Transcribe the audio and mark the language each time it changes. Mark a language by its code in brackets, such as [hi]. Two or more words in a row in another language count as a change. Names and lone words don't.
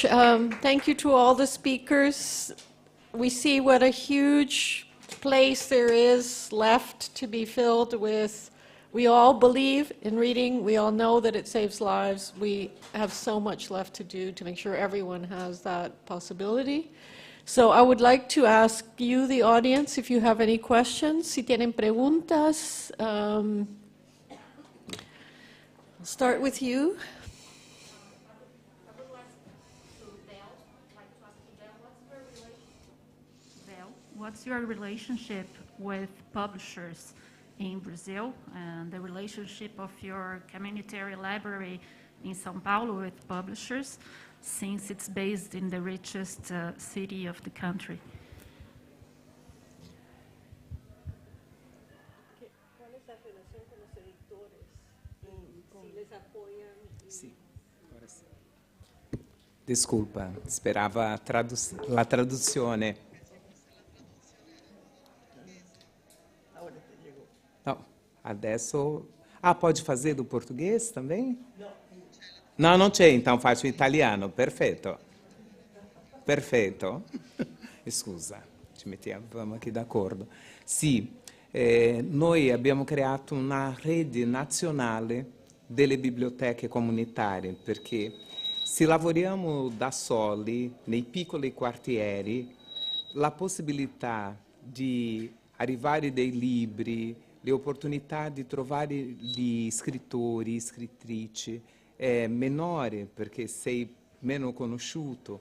[en] Thank you to all the speakers. We see what a huge place there is left to be filled with. We all believe in reading. We all know that it saves lives. We have so much left to do to make sure everyone has that possibility. So I would like to ask you, the audience, if you have any questions. [es] Si tienen preguntas, [en] I'll start with you. What's your relationship with publishers in Brazil and the relationship of your communitary library in São Paulo with publishers, since it's based in the richest city of the country? [it] Sì, ora sì. Disculpa, sperava la traduzione. Adesso... [pt] Ah, pode fazer do português também? Não, não [it] c'è, então faccio italiano. Perfetto. Perfetto. Scusa, ci mettiamo aqui d'accordo. Sì, noi abbiamo creato una rete nazionale delle biblioteche comunitarie, perché se lavoriamo da soli, nei piccoli quartieri, la possibilità di arrivare dei libri, le opportunità di trovare gli scrittori, scrittrici, è minore perché sei meno conosciuto.